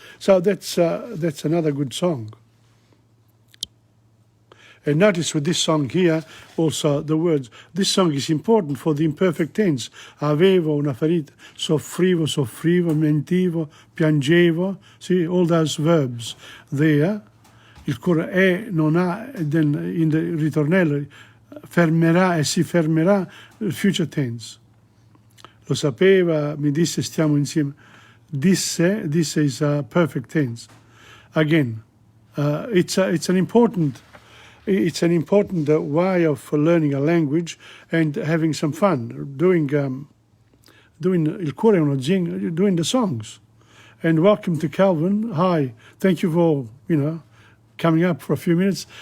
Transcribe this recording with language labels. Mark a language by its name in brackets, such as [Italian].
[English] So that's another good song. And notice with this song here also the words. This song is important for the imperfect tense. [Italian] Avevo una ferita, soffrivo, mentivo, piangevo. [English] See all those verbs there. [Italian] Il cuore è, non ha, [English] then in the ritornello [Italian] fermerà e si fermerà, [English] future tense. [Italian] Lo sapeva, mi disse stiamo insieme. [English] Disse is a perfect tense. Again, it's an important way of learning a language and having some fun, doing il cuore uno zing, doing the songs. And welcome to Calvin. Hi, thank you for, coming up for a few minutes.